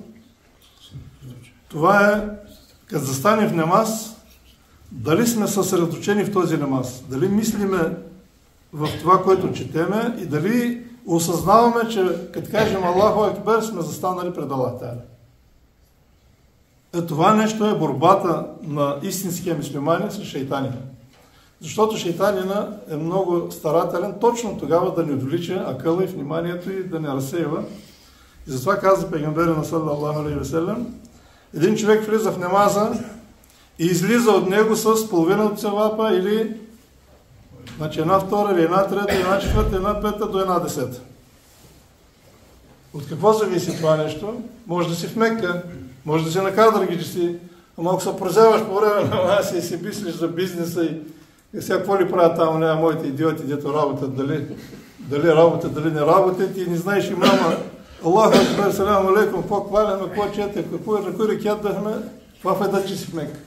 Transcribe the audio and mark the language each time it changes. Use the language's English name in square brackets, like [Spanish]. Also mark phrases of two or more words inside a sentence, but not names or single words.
[Bulgarian] Това е, като застане в намаз, дали сме съсредоточени в този намаз, дали мислиме в това, което четеме и дали осъзнаваме, че като кажем [Arabic] الله أكبر, [Bulgarian] сме застанали пред [Arabic] الله تعالى. [Bulgarian] Това нещо е борбата на истинския мюсюлманин с шейтанина. Защото шейтанина е много старателен точно тогава да ни отвлича акъла и вниманието и да не разсейва. И затова каза пейгамбера на [Arabic] صلى الله عليه وسلم, [Bulgarian] един човек влиза в намаза и излиза от него с половина от севапа или значи една втора, или една трета, една четвърта, една пета до една десета. От какво зависи това нещо? Може да си в Мекка, може да си на кадър, че си, ама ако се прозяваш по време на намаза и си мислиш за бизнеса и сега какво ли правят там, няма моите идиоти, дето работят, дали работят, дали не работят и не знаеш и мама, [Arabic] الله أكبر، سلام عليكم, [Bulgarian] какво хваляме, какво чете, на кой рекят дахме, това файда, че си в Мекка.